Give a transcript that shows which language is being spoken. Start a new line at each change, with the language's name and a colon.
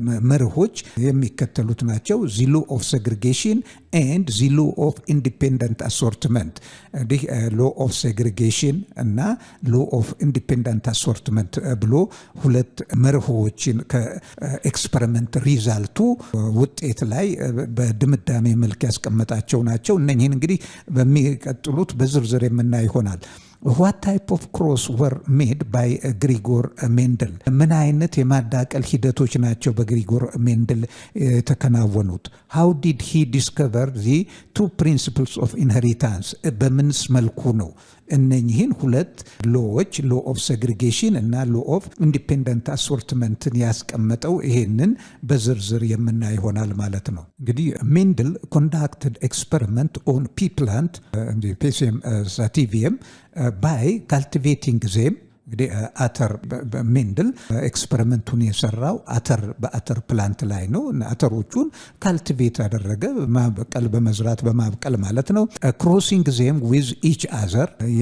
Amharic: መርሆች የሚከተሉት ናቸው።
English: the law of segregation and the law of independent assortment።
Amharic: እንግዲህ law of segregation እና law of independent assortment ብሎ ሁለት መርሆች ከኤክስፐሪመንት ሪዛልቱ ውጤት ላይ በድምዳሜ መልክ ያስቀመጣቸው ናቸው። እነኚህን እንግዲህ በሚቀጥሉት በዝርዝር የምናይ ይሆናል።
English: What type of cross were made by Gregor Mendel?
Amharic: ምን አይነት የማዳቀል ሂደቶች ናቸው በግሪጎር ሜንድል የተከናወኑት?
English: How did he discover the two principles of inheritance?
Amharic: በምንስ መልኩ ነው እነኚህን ሁለት ሎዎች ሎ ኦፍ ሴግሪጌሽን እና ሎ ኦፍ ኢንዲፔንደንት አሶርትመንትን ያስቀመጠው? ይሄንን በዝርዝር የምናይ ይሆናል ማለት ነው። እንግዲህ
English: ሜንድል ኮንዳክትድ ኤክስፐሪመንት ኦን ፒ ፕላንት ፔሲየም ሳቲቪየም ባይ ካልቲቬቲንግ ዜም።
Amharic: እንግዲህ አተር ሜንድል ኤክስፐሪመንቱን የሰራው በአተር ፕላንት ላይ ነው። አተሮቹን ካልቲቬት አደረገ፣ ማበቀል በመዝራት በማብቀል ማለት ነው።
English: ክሮሲንግ ዜም ዊዝ ኢች አዘር፣